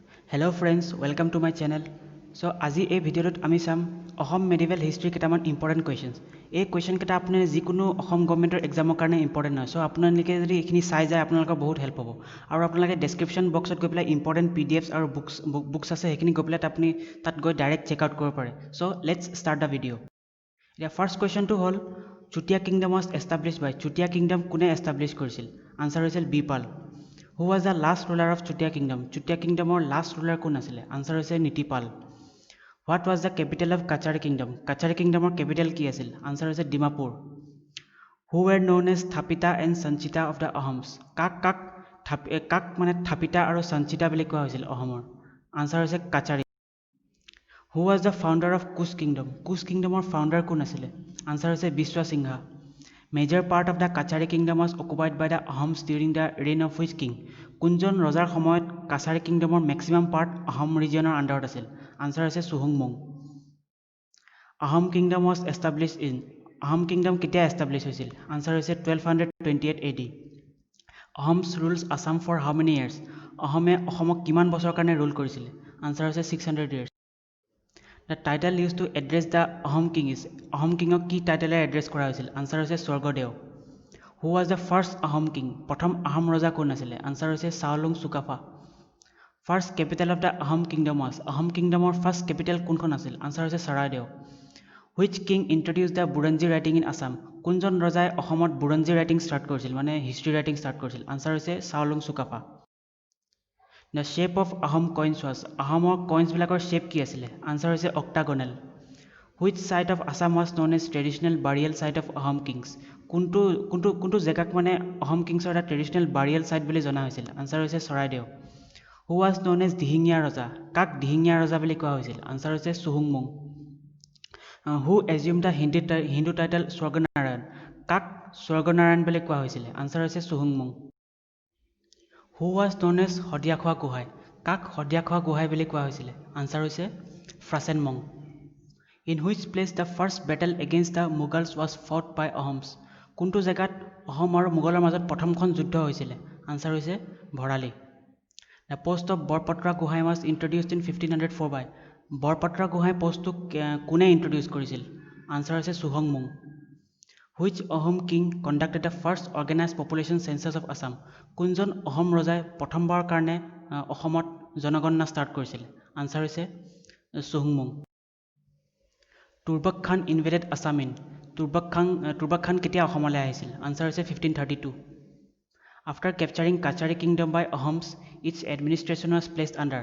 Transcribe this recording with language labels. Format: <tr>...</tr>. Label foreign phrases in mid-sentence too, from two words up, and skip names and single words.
<en>Hello friends, welcome to my channel.</en> <as>So আজি এই ভিডিঅ'টোত আমি চাম অসম</as> <en>medieval history</en> <as>কেইটামান</as> <en>important questions.</en> <as>এই কুৱেশ্যন কেইটা আপোনাৰ যিকোনো অসম</as> <en>government exam</en> <as>কাৰণে ইম্পৰ্টেণ্ট হয়। চ' আপোনালোকে যদি এইখিনি চাই যায় আপোনালোকৰ বহুত হেল্প হ'ব। আৰু আপোনালোকে</as> <en>description box</en> <as>গৈ পেলাই</as> <en>important PDFs</en> <as>আৰু বুকছ আছে সেইখিনি গৈ পেলাই আপুনি তাত গৈ</as> <en>direct check out</en> <as>কৰিব পাৰে।</as> <en>So let's start the video'.</en> <as>এতিয়া</as> <en>first question</en> <as>হ'ল</as> <en>Chutia Kingdom was established by.</en> <as>চুতীয়া কিংডম কোনে এষ্টাব্লিছ কৰিছিল? আনচাৰ হৈছিল বিপাল।</as> <en>Who was the last ruler of Chutia Kingdom?</en> <as>Chutia Kingdom or</as> <en>last ruler</en> <as>কোন আছিলে? আনসাৰ হৈছে নীতিপাল।</as> <en>What was the capital of Kachari Kingdom?</en> <as>Kachari Kingdom or capital কি আছিল? আনসাৰ হৈছে ডিমাপুৰ।</as> <en>Who were known as Thapita and Sanchita of the Ahoms?</en> <as>কাক মানে থাপিতা আৰু সঞ্চিতা বুলি কোৱা হৈছিল অসমৰ? আনসাৰ হৈছে কাছাৰী।</as> <en>Who was the founder of Kush Kingdom?</en> <as>Kush Kingdom or founder কোন আছিলে? আনসাৰ হৈছে বিশ্বসিংহা।</as> <en>Major part of the Kachari kingdom was occupied by the Ahoms during the reign of which king?</en> <as>কোনজন ৰজাৰ সময়ত কাছাৰী কিংডমৰ</as> <en>maximum part</en> <as>আহোম ৰিজিয়নৰ আণ্ডাৰত আছিল? আনসাৰ হৈছে চুহুংমুং।</as> <en>Ahom kingdom was established in.</en> <as>আহোম কিংডম কেতিয়া এষ্টাব্লিছ হৈছিল? আনসাৰ হৈছে 1228 AD।</as> <en>Ahoms rules Assam for how many years?</en> <as>অসমে অসমক কিমান বছৰৰ কাৰণে ৰুল কৰিছিলে? আনসাৰ হৈছে 600 years।</as> <en>The title used to address the Ahom king is.</en> <as>Ahom kingক কি টাইটেলে এড্ৰেছ কৰা হৈছিল? আনসাৰ হৈছে স্বৰ্গদেউ।</as> <en>Who was the first Ahom king?</en> <as>প্ৰথম আহোম ৰজা কোন আছিলে? আনসাৰ হৈছে চাওলুং চুকাফা।</as> <en>First capital of the Ahom kingdom was.</en> <as>আহোম কিংডমৰ</as> <en>first capital</en> <as>কোনখন আছিল? আনসাৰ হৈছে চৰাইদেউ।</as> <en>Which king introduced the বুৰঞ্জী ৰাইটিং in Assam?</en> <as>কোনজন ৰজাই অসমত বুৰঞ্জী</as> <en>writing start</en> <as>কৰিছিল মানে</as> <en>history writing start</en> <as>কৰিছিল? আনসাৰ হৈছে চাওলুং চুকাফা।</as> <en>The shape of Ahom coins was.</en> <as>আহোমৰ কইন্সবিলাকৰ শ্বেপ কি আছিলে? আনসাৰ হৈছে অক্টাগনেল।</as> <en>Which site of Assam was known as traditional burial site of Ahom kings?</en> <as>কোনটো জেগাক মানে অহম কিংছৰ এটা</as> <en>traditional burial site</en> <as>বুলি জনা হৈছিল? আনসাৰ হৈছে চৰাইদেউ।</as> <en>Who was known as</en> <as>দিহিঙীয়া ৰজা? কাক দিহিঙীয়া ৰজা বুলি কোৱা হৈছিল? আনসাৰ হৈছে চুহুংমুং।</as> <en>Who assumed the Hindu title</en> <as>স্বৰ্গনাৰায়ণ? কাক স্বৰ্গনাৰায়ণ বুলি কোৱা হৈছিলে? আনসাৰ হৈছে চুহুংমুং।</as> <en>Who was known as</en> <as>শদিয়াখোৱা গোহাঁই? কাক শদিয়াখোৱা গোহাঁই বুলি কোৱা হৈছিলে? আনসাৰ হৈছে ফ্ৰাচেনমং।</as> <en>In which place the first battle against the Mughals was fought by Ahoms?</en> <as>কোনটো জেগাত অহম আৰু মোগলৰ মাজত প্ৰথমখন যুদ্ধ হৈছিলে? আনসাৰ হৈছে ভৰালি।</as> <en>The post of বৰপত্ৰা গোহাঁই was introduced in 1504 by.</en> <as>বৰপত্ৰা গোহাঁই পোষ্টটো কোনে ইন্ট্ৰডিউচ কৰিছিল? আনসাৰ হৈছে চুহুংমুং।</as> <en>Which Ahom king conducted the first organized population census of Assam?</en> <as>কোনজন অহম ৰজাই প্ৰথমবাৰৰ কাৰণে অসমত জনগণনা ষ্টাৰ্ট কৰিছিল? আনসাৰ হৈছে চুহুংমুং।</as> <en>Turbak Khan invaded Assam in.</en> <as>তুৰ্বক খান কেতিয়া অসমলৈ আহিছিল? আনসাৰ হৈছে 1532।</as> <en>After capturing Kachari kingdom by Ahoms its administration was placed under.</en>